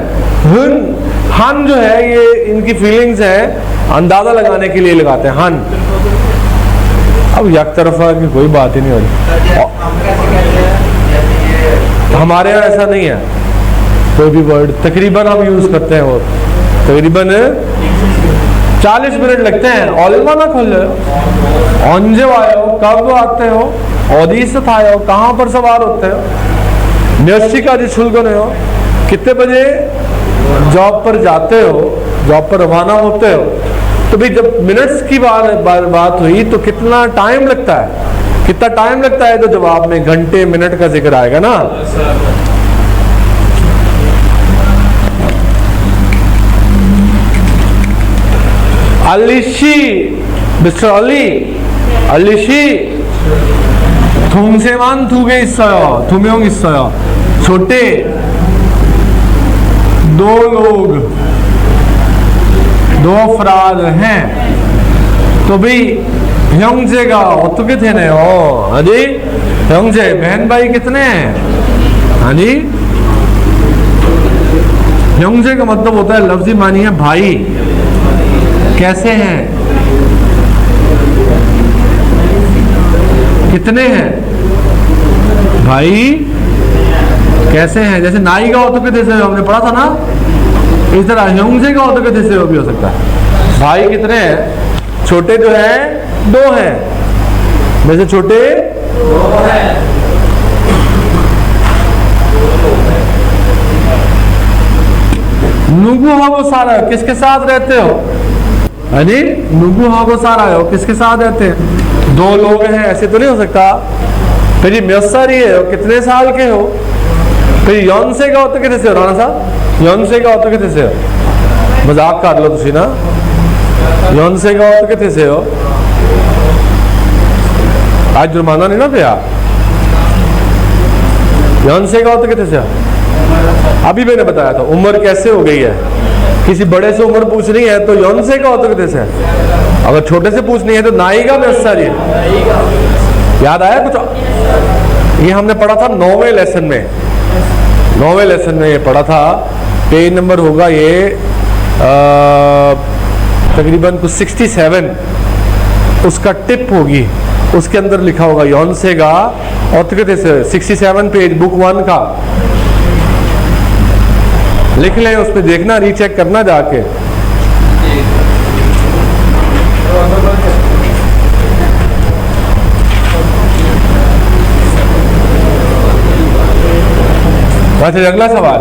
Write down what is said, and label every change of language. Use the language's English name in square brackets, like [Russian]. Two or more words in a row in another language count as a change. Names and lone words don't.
[Hindi] हन जो है ये इनकी फीलिंग्स है, अंदाजा लगाने के लिए लगाते हैं हन। अब एक तरफा की कोई बात ही नहीं हो रही, हमारे यहाँ ऐसा नहीं है, कोई भी वर्ड तकरीबन हम यूज करते हैं, वो तकरीबन 40 मिनट लगते हैं. [Korean] 얼마나 걸려요? 언제 와요? [Hindi] कब आते हो? [Korean] 어디서 타요? [Hindi] कहाँ पर सवार होते हो? [Korean] 몇 시까지 출근해요? [Hindi] कितने बजे जॉब पर जाते हो, जॉब पर रवाना होते हो? तो भाई जब मिनट्स की बात हुई तो कितना टाइम लगता है, कितना टाइम लगता है, तो जवाब में घंटे मिनट का जिक्र आएगा ना. [Korean] अलीशी, मिस्टर अली, अलीशी 동생만 2개 있어요. 2명 있어요. [Hindi] छोटे 2 लोग, 2 अफराद हैं. तो भाई [Korean] 형제가 어떻게 되네요? 아니 형제 [Hindi] बहन भाई कितने हैं? [Korean] 아니 형제 [Hindi] का मतलब होता है, लफ्जी मानी है भाई. कैसे हैं? कितने हैं? भाई कैसे हैं? जैसे नाई का होतो के देसे हमने पढ़ा था ना, इस तरह 형제 का होतो के देसे भी हो सकता है. भाई कितने हैं? छोटे जो हैं 2 हैं. वैसे छोटे 2 हैं. [Korean] 누구하고 살아요? [Hindi] किसके साथ रहते हो? अरे [Korean] 누구하고 살아요? [Hindi] किसके साथ रहते हैं? 2 लोग हैं, ऐसे तो नहीं हो सकता. फिर ये [Korean] 몇 살이에요? [Hindi] कितने साल के हो? [Korean] फिर 연세가 어떻게 되세요? राणा साहब 연세가 어떻게 되세요? [Hindi] मजाक कर लो तुसी ना. [Korean] 연세가 어떻게 되세요? [Hindi] आज जुर्माना नहीं ना दिया. [Korean] 연세가 어떻게 되세요? [Hindi] अभी मैंने बताया था उम्र कैसे हो गई है. किसी बड़े से उम्र पूछनी है तो [Korean] 연세가 어떻게 되세요. [Hindi] अगर छोटे से पूछनी है तो [Korean] 나이가 몇 살이에요. [Hindi] याद आया कुछ? ये हमने पढ़ा था 9वें लेसन में. 9वें लेसन में ये पढ़ा था. पेज नंबर होगा ये तकरीबन कुछ 67. उसका टिप होगी, उसके अंदर लिखा होगा [Korean] 연세가 어떻게 되세요. [Hindi] 67 पेज बुक 1 का लिख लें. उस पर देखना, रीचेक करना जाके. अच्छा अगला सवाल.